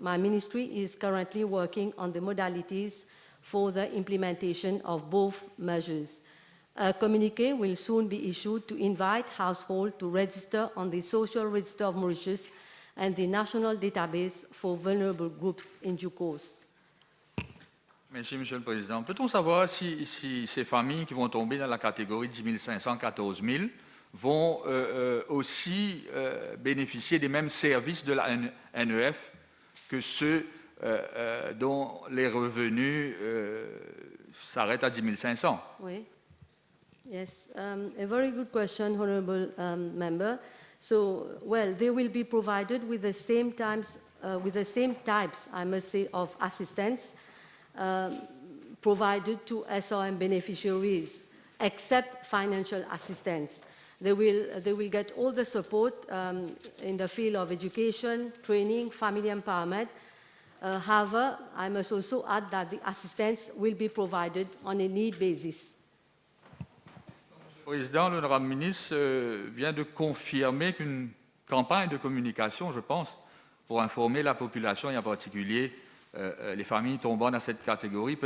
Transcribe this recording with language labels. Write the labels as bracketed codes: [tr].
[en] My ministry is currently working on the modalities for the implementation of both measures. A communique will soon be issued to invite households to register on the social register of Mauritius and the national database for vulnerable groups in due course. [fr] Merci, Monsieur le Président. Peut-on savoir si ces familles qui vont tomber dans la catégorie 10 500, 14 000 vont aussi bénéficier des mêmes services de la NEF que ceux dont les revenus s'arrêtent à 10 500? Oui. [en] Yes, a very good question, Honourable Member. So, well, they will be provided with the same types with the same types, I must say, of assistance provided to SRM beneficiaries, except financial assistance. They will get all the support in the field of education, training, family empowerment. However, I must also add that the assistance will be provided on a need basis. [fr] Le Président, l'honorable ministre, vient de confirmer qu'une campagne de communication, je pense, pour informer la population et en particulier les familles tombant dans cette catégorie.